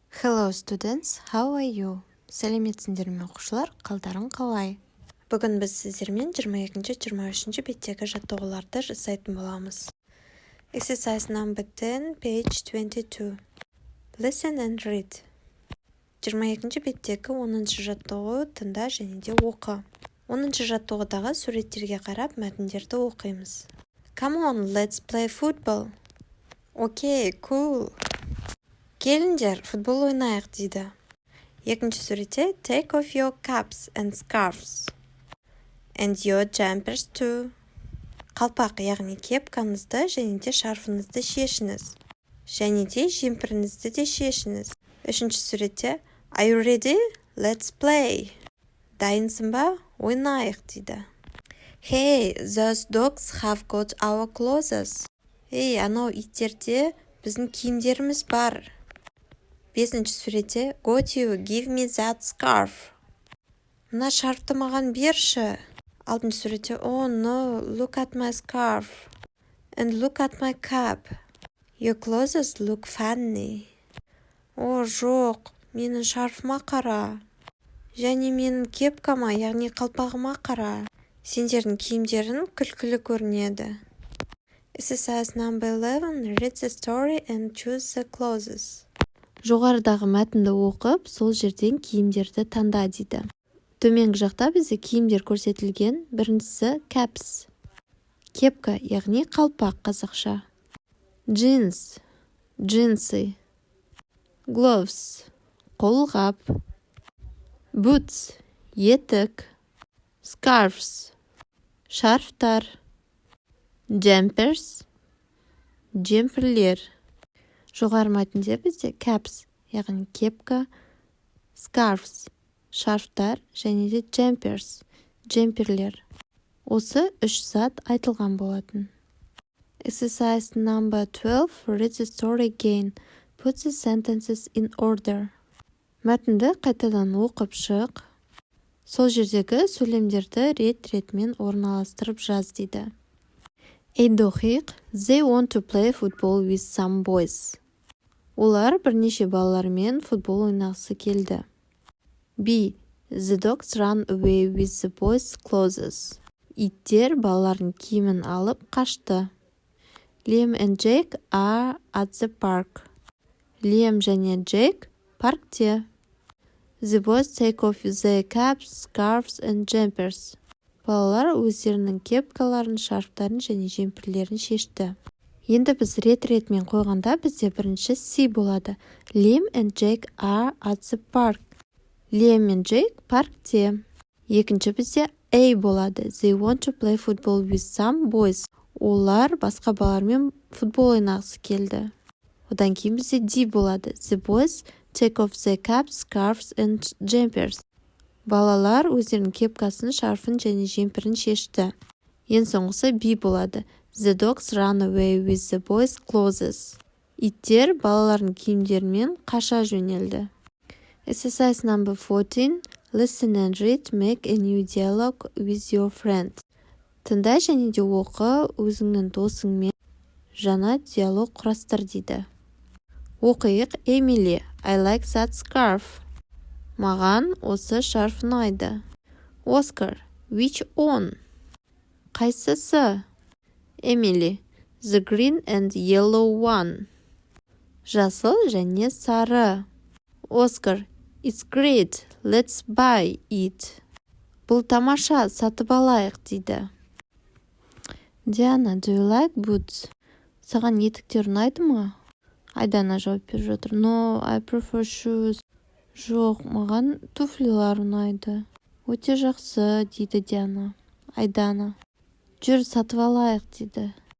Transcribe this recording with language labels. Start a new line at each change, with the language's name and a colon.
English: Hello students, how are you?
Kazakh: Сәлеметсіңдер ме оқушылар, қалдарың қалай? Бүгін біз сіздермен 22-23 беттегі жаттығуларды жасайтын боламыз.
English: Exercise number 10, page 22. Listen and read.
Kazakh: 22 беттегі 10-шы жаттығу тыңда және де оқы. 10-шы жаттығудағы суреттерге қарап мәтіндерді оқимыз.
English: Come on, let's play football. Okay, cool.
Kazakh: Келіңдер, футбол ойнайық дейді. Екінші суретте
English: take off your caps and scarves. And your jumpers too.
Kazakh: Қалпақ, яғни кепкаңызды және де шарфыңызды шешіңіз. Және де жемпіріңізді де шешіңіз. Үшінші суретте
English: Are you ready? Let's play.
Kazakh: Дайынсың ба? Ойнайық дейді.
English: Hey, those dogs have got our clothes.
Kazakh: Ей, анау иттерде біздің киімдеріміз бар. Бесінші суретте
English: Got you, give me that scarf.
Kazakh: Мына шарфты маған берші. Алтыншы суретте
English: Oh no, look at my scarf. And look at my cap. Your clothes look funny.
Kazakh: О, жоқ, менің шарфыма қара. Және менің кепкама, яғни қалпағыма қара. Сендердің киімдерің күлкілі көрінеді.
English: Exercise number 11. Read the story and choose the clothes.
Kazakh: Жоғарыдағы мәтінді оқып, сол жерден киімдерді таңда дейді. Төменгі жақта бізде киімдер көрсетілген. Біріншісі caps. Кепка, яғни қалпақ қазақша. Jeans, джинсы. Gloves, қолғап. Boots, етік. Scarves, шарфтар. Jumpers, жемпірлер. Жоғары мәтінде бізде caps, яғни кепка, scarves, шарфтар және де jumpers, жемпірлер. Осы үш зат айтылған болатын.
English: Exercise number 12. Read the story again. Put the sentences in order.
Kazakh: Мәтінді қайтадан оқып шық. Сол жердегі сөйлемдерді рет-ретмен орналастырып жаз дейді. Әйді оқиық.
English: They want to play football with some boys.
Kazakh: Олар бірнеше балалармен футбол ойнағысы келді. B.
English: The dogs run away with the boys' clothes.
Kazakh: Иттер балалардың киімін алып қашты.
English: Liam and Jake are at the park.
Kazakh: Liam және Jake паркте.
English: The boys take off their caps, scarves and jumpers.
Kazakh: Балалар өздерінің кепкаларын, шарфтарын және жемпірлерін шешті. Енді біз рет-ретмен қойғанда бізде бірінші C болады.
English: Liam and Jake are at the park.
Kazakh: Liam мен Jake паркте. Екінші бізде A болады.
English: They want to play football with some boys.
Kazakh: Олар басқа балалармен футбол ойнағысы келді. Одан кейін бізде D болады.
English: The boys take off their caps, scarves and jumpers.
Kazakh: Балалар өздерінің кепкасын, шарфын және жемпірін шешті. Ең соңғысы B болады.
English: The dogs run away with the boys' clothes.
Kazakh: Иттер балалардың киімдерімен қаша жөнелді.
English: Exercise number 14. Listen and read. Make a new dialogue with your friend.
Kazakh: Тыңда және де оқы, өзіңнің досыңмен жаңа диалог құрастыр дейді. Оқиық. Emily,
English: I like that scarf.
Kazakh: Маған осы шарф ұнайды.
English: Oscar, which one?
Kazakh: Қайсысы?
English: Emily, the green and yellow one.
Kazakh: Жасыл және сары.
English: Oscar, it's great, let's buy it.
Kazakh: Бұл тамаша, сатып алайық дейді.
English: Diana, do you like boots?
Kazakh: Саған етіктер ұнайды ма? Айдана жауап беріп жатыр.
English: No, I prefer shoes.
Kazakh: Жоқ, маған туфлилар ұнайды. Өте жақсы, дейді Диана. Айдана. Жүр, сатып алайық, дейді.